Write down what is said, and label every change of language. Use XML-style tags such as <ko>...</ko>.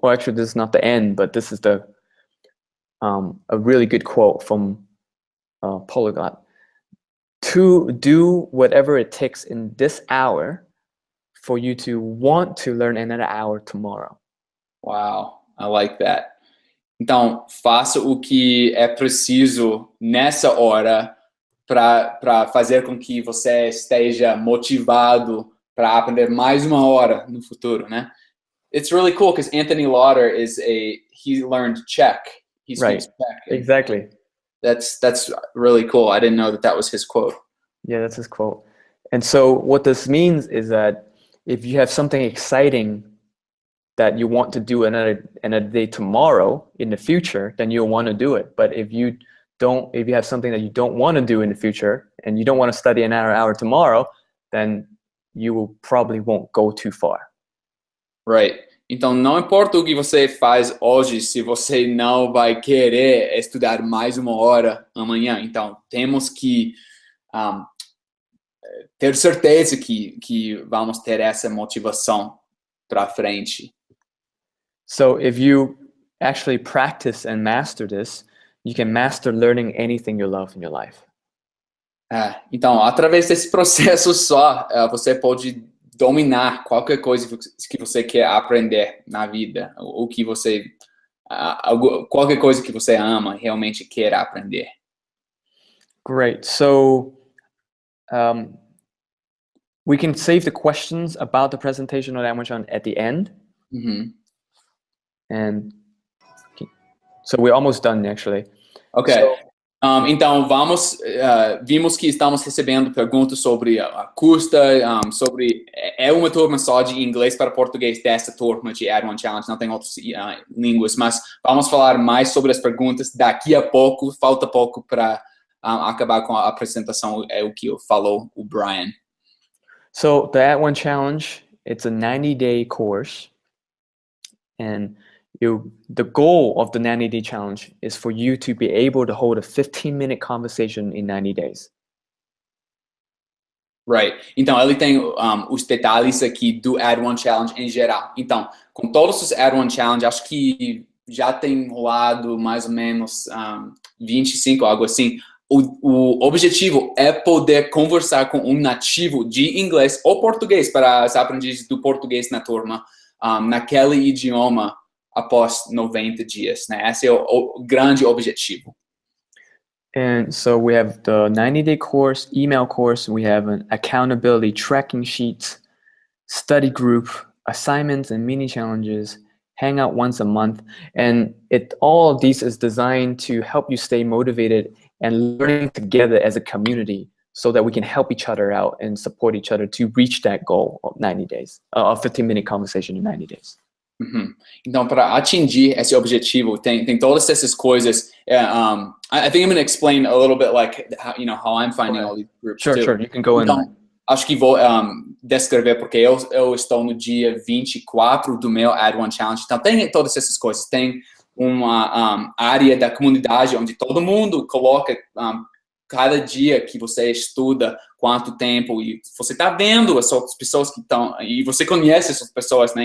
<en>Well, actually, this is not the end, but this is a really good quote from Polyglot. To do whatever it takes in this hour for you to want to learn another hour tomorrow. Wow, I like that.</en> <pt>Então, faça o que é preciso nessa hora para fazer com que você esteja motivado para aprender mais uma hora no futuro, né?</pt> <en>It's really cool because Anthony Lauder he learned Czech. He speaks Czech. Exactly. That's really cool. I didn't know that was his quote. Yeah, that's his quote. And so what this means is that if you have something exciting that you want to do another day tomorrow in the future, then you'll want to do it. But if you have something that you don't want to do in the future and you don't want to study another hour tomorrow, then you probably won't go too far. Right.</en> <pt>Então, não importa o que você faz hoje, se você não vai querer estudar mais uma hora amanhã. Então, temos que ter certeza que vamos ter essa motivação para frente.</pt> <en>So if you actually practice and master this, you can master learning anything you love in your life.</en> <pt>Então, através desse processo só, você pode dominar qualquer coisa que você quer aprender na vida, o que você, qualquer coisa que você ama, realmente quer aprender.</pt> <en>Great. So we can save the questions about the presentation of Add1Challenge at the end. Mm-hmm. And so we're almost done, actually. Okay. So,</en> <pt>então, vimos que estamos recebendo perguntas sobre a custa, sobre uma turma só de inglês para português dessa turma de Add1Challenge, não tem outras línguas, mas vamos falar mais sobre as perguntas daqui a pouco, falta pouco para acabar com a apresentação, é o que falou o Brian.</pt> <en>So the Add1Challenge, it's a 90-day course, and the goal of the 90-day challenge is for you to be able to hold a 15-minute conversation in 90 days. Right.</en> <pt>Então, ele tem os detalhes aqui do Add1Challenge em geral. Então, com todos os Add1Challenge, acho que já tem rolado mais ou menos 25, algo assim. O objetivo é poder conversar com um nativo de inglês ou português para os aprendizes do português na turma, naquele idioma após 90 dias, né? Esse é o grande objetivo.</pt> <en>And so we have the 90-day course, email course, we have an accountability tracking sheet, study group, assignments and mini challenges, hangout once a month, and all of these is designed to help you stay motivated and learning together as a community so that we can help each other out and support each other to reach that goal of 90 days, a 15-minute conversation in 90 days. Uhum.</en> <pt>Então, para atingir esse objetivo, tem todas essas coisas.</pt> <en>I think I'm going to explain a little bit like how I'm finding all these groups. Sure, too. sure. You can go</en> <pt>então,</pt> <en>in.</en> <pt>Acho que vou descrever porque eu estou no dia 24 do meu Add1Challenge. Então, tem todas essas coisas. Tem uma área da comunidade onde todo mundo coloca cada dia que você estuda, quanto tempo, e você está vendo as outras pessoas que estão, e você conhece essas pessoas, né?</pt>